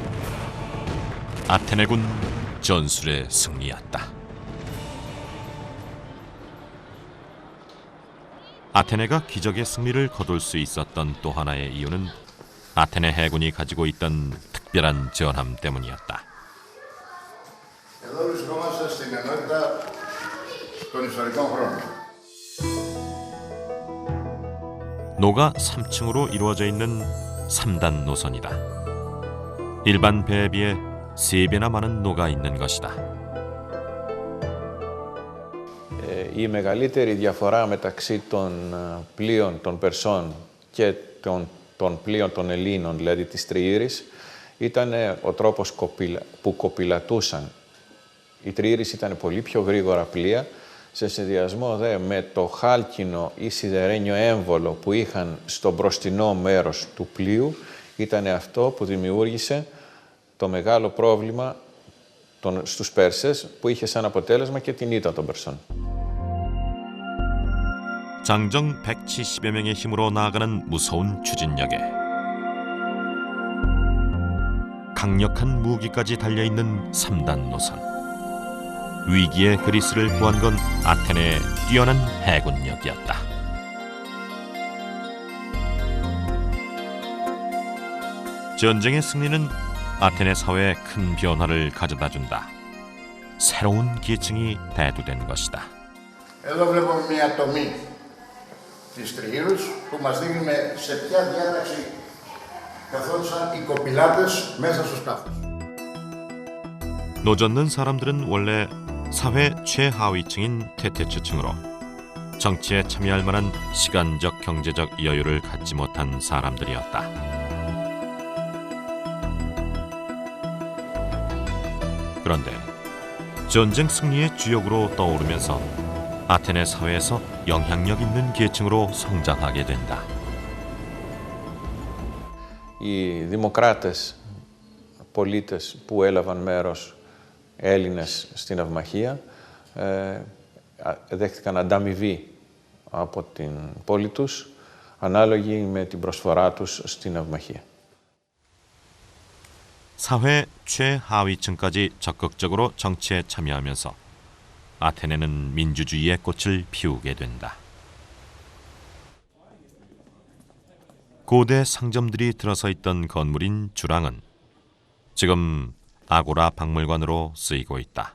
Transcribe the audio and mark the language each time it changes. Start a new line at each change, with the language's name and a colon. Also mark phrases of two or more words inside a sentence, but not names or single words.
Korean: 아테네군 전술의 승리였다. 아테네가 기적의 승리를 거둘 수 있었던 또 하나의 이유는 아테네 해군이 가지고 있던 특별한 전함 때문이었다.
Greek: Εδώ βρισκόμαστε στην ενότητα των ιστορικών χρόνων.
Korean: 노가 3층으로 이루어져 있는 3단 노선이다. 일반 배에 비해 3배나 많은 노가 있는 것이다.
Greek: Η μεγαλύτερη διαφορά μεταξύ των πλοίων των Περσών και των πλοίων των Ελλήνων, δηλαδή της Τριήρης, ήταν ο τρόπος που κοπηλατούσαν. Η Τριήρης ήταν πολύ πιο γρήγορα πλοία, σε συνδυασμό δε με το χάλκινο ή σιδερένιο έμβολο που είχαν στο μπροστινό μέρος του πλοίου, ήταν αυτό που δημιούργησε το μεγάλο πρόβλημα στους Πέρσες, που είχε σαν αποτέλεσμα και την ήττα των Περσών.
Korean: 장정 170여 명의 힘으로 나아가는 무서운 추진력에 강력한 무기까지 달려있는 3단 노선. 위기의 그리스를 구한 건 아테네의 뛰어난 해군력이었다. 전쟁의 승리는 아테네 사회에 큰 변화를 가져다준다. 새로운 계층이 대두된 것이다.
Greek: Εδώ βλέπουμε μια τομή της Τριήρους που μας δείχνει σε ποια διάταξη καθόντουσαν οι κοπηλάτες μέσα στο σκάφος.
Korean: 노젓는 사람들은 원래 사회 최하위층인 태태츠층으로 정치에 참여할 만한 시간적 경제적 여유를 갖지 못한 사람들이었다. 그런데 전쟁 승리의 주역으로 떠오르면서 아테네 사회에서 영향력 있는 계층으로 성장하게 된다.
Greek: Οι δημοκράτες πολίτες που έλαβαν μέρος, Έλληνες στην ναυμαχία, δέχτηκαν ανταμοιβή από την πόλη τους, ανάλογη με την προσφορά τους στην ναυμαχία.
Korean: 사회 최하위층까지 적극적으로 정치에 참여하면서 아테네는 민주주의의 꽃을 피우게 된다. 고대 상점들이 들어서 있던 건물인 주랑은 지금 아고라 박물관으로 쓰이고 있다.